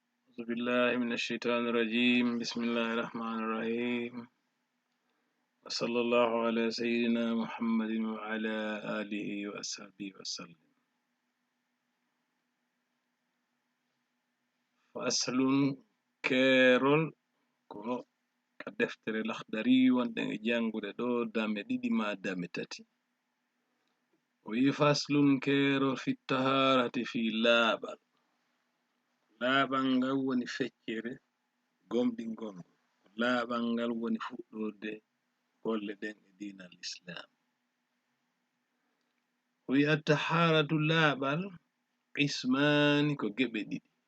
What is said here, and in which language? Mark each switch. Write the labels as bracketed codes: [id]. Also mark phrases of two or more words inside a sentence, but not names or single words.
[ar] أعوذ بالله من الشيطان الرجيم بسم الله الرحمن الرحيم وصلى الله على سيدنا محمد وعلى آله وأصحابه وسلم فأصل كيرول [ff] ko ka deftere lakhdari wonde e jangude ɗo dame ɗiɗi ma dame tati o wi faslun kerol [ar] في الطهارة [ff] fi laaɓal laaɓal ngal woni feccere gomɗingol laaɓal ngal woni fuɗɗorde golle ɗen e dina l'islam o wi attaharatu laaɓal qismani ko geɓe ɗiɗi